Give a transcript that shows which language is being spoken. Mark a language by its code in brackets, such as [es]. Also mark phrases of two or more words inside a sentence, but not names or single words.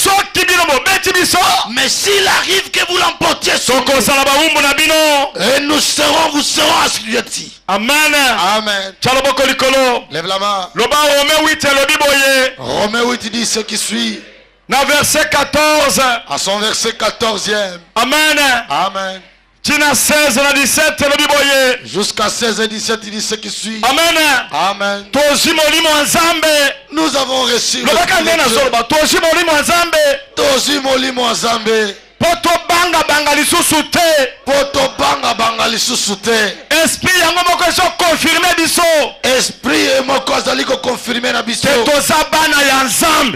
[fr] s'il arrive que vous l'emportiez sur nous, et vous serons assujettis. Amen. Amen. Lève la main. Romains 8 dit ce qui suit. Dans verset 14. À son verset 14e. Amen. Amen. [ln] Tina 16 na 17 [fr] jusqu'à 16 et 17 il dit ce qui suit. Amen. Amen. Nous avons reçu le [ln] poto banga banga lisusu te. Poto banga banga lisusu te. Esprit yango moko so confirmer biso. Esprit moko azali ko confirmer na biso. Que toza bana ya Nzambe.